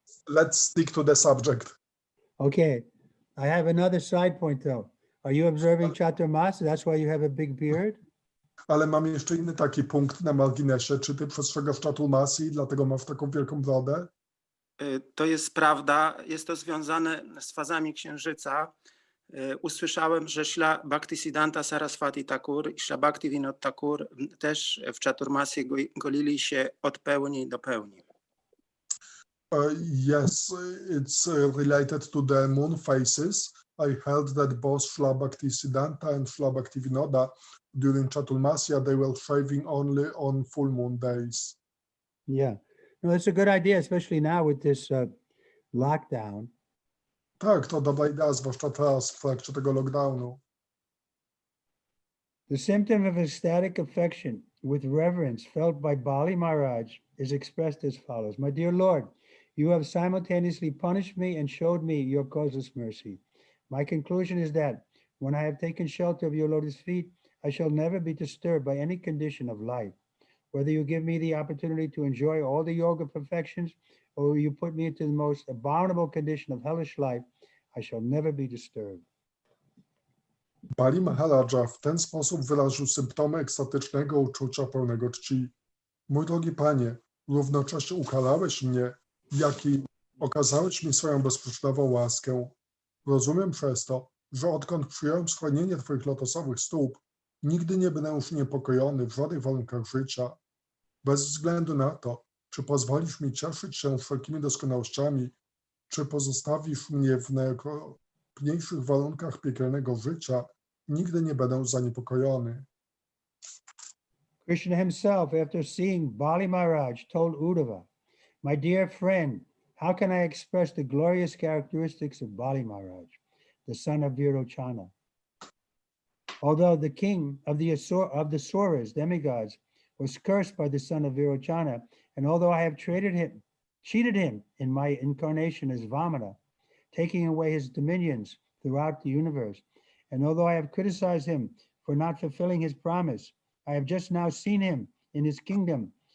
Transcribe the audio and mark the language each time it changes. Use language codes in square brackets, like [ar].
[en] Let's stick to the subject. Okay. I have another side point though. Are you observing Chaturmasa? That's why you have a big beard? [pl] Ale mam jeszcze inny taki punkt na marginesie. Czy ty przestrzegasz Chaturmasi i dlatego masz taką wielką brodę? To jest prawda, jest to związane z fazami księżyca. Usłyszałem, że Śla Bhaktisiddhanta Saraswati Thakur i Śla Bhaktivinoda Thakur też w Chaturmasi golili się od pełni do pełni. [en] Yes, it's related to the moon phases. I heard that both Śla Bhaktisiddhanta and Śla Bhaktivinoda during Chaturmasya, they were shaving only on full moon days. Yeah. No, it's a good idea, especially now with this lockdown. [pl] Tak, to dobra idea, zwłaszcza teraz w trakcie tego lockdownu. [en] The symptom of ecstatic affection with reverence felt by Bali Maharaj is expressed as follows. My dear Lord, you have simultaneously punished me and showed me your causeless mercy. My conclusion is that when I have taken shelter of your lotus feet, I shall never be disturbed by any condition of life. Whether you give me the opportunity to enjoy all the yoga perfections or you put me into the most abominable condition of hellish life, I shall never be disturbed. [pl] Bali Maharaja w ten sposób wyraził symptomy ekstatycznego uczucia pełnego czci. Mój drogi Panie, równocześnie ukarałeś mnie, jak i okazałeś mi swoją bezprzyczynową łaskę. Rozumiem przez to, że odkąd przyjąłem schronienie Twoich lotosowych stóp, nigdy nie będę już niepokojony w żadnych warunkach życia. Bez względu na to, czy pozwolisz mi cieszyć się wszelkimi doskonałościami, czy pozostawisz mnie w najokropniejszych warunkach piekielnego życia, nigdy nie będę zaniepokojony. [en] Krishna himself, after seeing Bali Maharaj, told Uddhava, my dear friend, how can I express the glorious characteristics of Bali Maharaj, the son of Virochana? Although the king of the Asuras, demigods, was cursed by the son of Virochana, and although I have cheated him in my incarnation as Vamana, taking away his dominions throughout the universe, and although I have criticized him for not fulfilling his promise, I have just now seen him in his kingdom